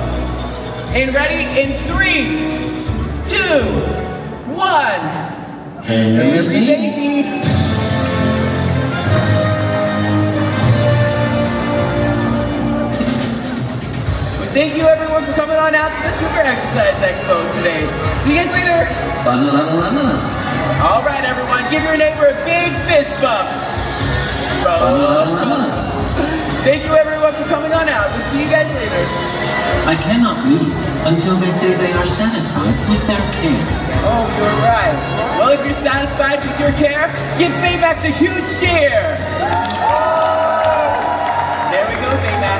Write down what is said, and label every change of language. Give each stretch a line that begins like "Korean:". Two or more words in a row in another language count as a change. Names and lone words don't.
English: And ready in 3, 2, 1. Hairy baby. Thank you everyone for coming on out to the Super Exercise Expo today. See you guys later. Ba-la-la-la-la. All right, everyone, give your neighbor a big fist bump. Ba-la-la-la-la. Thank you everyone for coming on out. We'll see you guys later. I cannot leave until they say they are satisfied with their care. Oh, you're right. Well, if you're satisfied with your care, give Baymax a huge cheer. There we go, Baymax.